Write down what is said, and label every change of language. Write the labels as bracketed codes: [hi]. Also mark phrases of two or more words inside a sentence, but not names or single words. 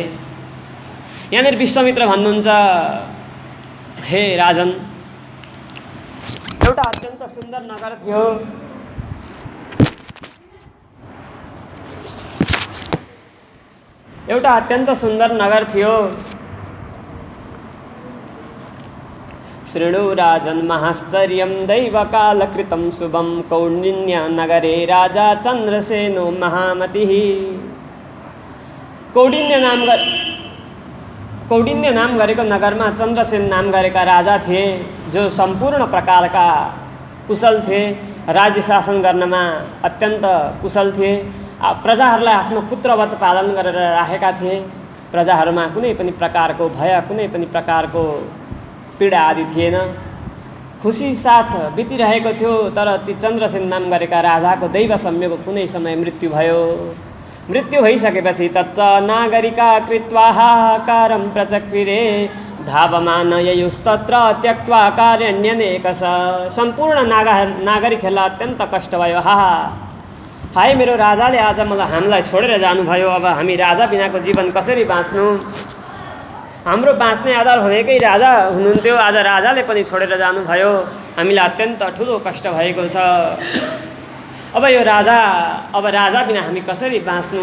[ne] यहाँनिर विश्वामित्र भन्नुहुन्छ, हे राजन, एउटा अत्यन्त सुन्दर नगर थियो। एउटा अत्यन्त सुन्दर नगर थियो। [sa] शृणु राजन् महाश्चर्यं दैवकालकृतं शुभं कौण्डिन्य नगरे राजा चन्द्रसेनो महामतिः। [ne] कौण्डिन्य नाम गरेको नगरमा चन्द्रसेन नाम गरेका राजा थिए, जो सम्पूर्ण प्रकारका कुशल थिए। राज्य शासन गर्नमा अत्यन्त कुशल थिए। प्रजाहरूलाई आफ्नो पुत्रवत पालन गरेर राखेका थिए। प्रजाहरूमा कुनै पनि प्रकारको भय, कुनै पनि प्रकारको पीडा आदि थिएन। खुसी साथ बितिरहेको थियो। तर ती चन्द्रसेन नाम गरेका राजाको दैव संयोग कुनै समय मृत्यु भयो। मृत्यु भइसकेपछि [sa] तत् नागरिका कृत्वा हाहाकारं प्रचक्रिरे धावमान ययुस्तत्र त्यक्त्वा कारण्यनेकश। [ne] सम्पूर्ण नागरिकहरूलाई अत्यन्त कष्ट भयो। हाय मेरो राजाले आज हामीलाई छोडेर जानुभयो। अब हामी राजा बिनाको जीवन कसरी बाँच्नु? हाम्रो बाँच्ने आधार भनेकै राजा हुनुहुन्थ्यो, आज राजाले पनि छोडेर जानुभयो। हामीलाई अत्यन्त ठुलो कष्ट भएको छ। अब राजा बिना हामी कसरी बाँच्नु?